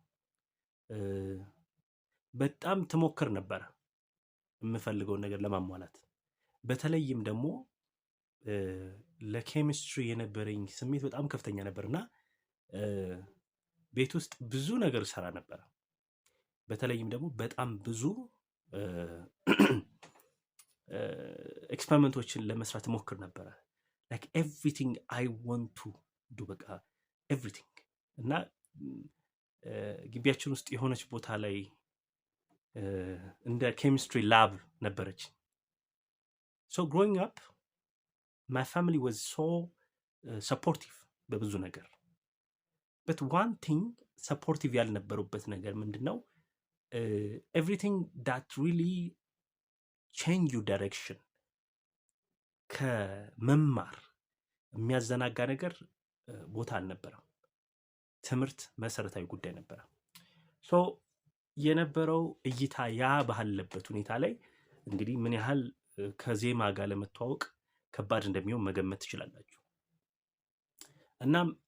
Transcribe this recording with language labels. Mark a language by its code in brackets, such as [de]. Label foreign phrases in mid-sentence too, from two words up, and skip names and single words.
[am] በጣም ትሞክር ነበር የምፈልገውን ነገር ለማሟላት። በተለይም ደግሞ ለኬሚስትሪ የነበረኝ ስሜት በጣም ከፍተኛ ነበርና ቤት ውስጥ ብዙ ነገር ሰራ ነበር። በተለይም ደግሞ በጣም ብዙ ኤክስፐሪመንቶችን ለመስራት ሞክር ነበር። [en] like everything I want to do [am] በቃ everything። እና ግቢያችን ውስጥ የሆነች ቦታ ላይ እንደ ኬሚስትሪ ላብ ነበረች። [en] so growing up my family was so supportive [am] በብዙ ነገር። [en] but one thing supportive [am] ያልነበሩበት ነገር ምንድነው? [en] everything that really change your direction [am] ከመማር የሚያዘናጋ ነገር ቦታ አልነበረም። ትምህርት መሰረታዊ ጉዳይ ነበረ። ሶ የነበረው እይታ ያ ባለበት ሁኔታ ላይ እንግዲህ ምን ያህል ከዜማ ጋር ለመተዋወቅ ከባድ እንደሚሆን መገመት ትችላላችሁ። እናም